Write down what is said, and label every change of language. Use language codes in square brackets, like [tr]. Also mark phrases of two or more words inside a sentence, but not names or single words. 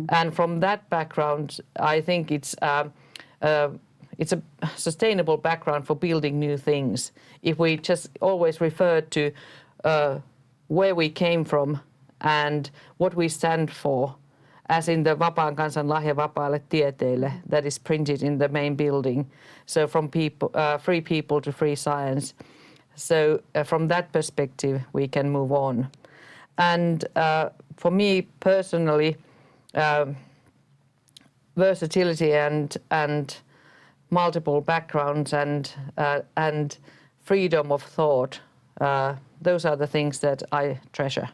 [en] And from that background, I think it's a sustainable background for building new things. If we just always refer to where we came from and what we stand for, as in the [fi] Vapaan kansan lahja vapaalle tieteelle [en] that is printed in the main building. So from free people to free science. So from that perspective, we can move on. And for me personally, versatility and multiple backgrounds and freedom of thought those are the things that I treasure.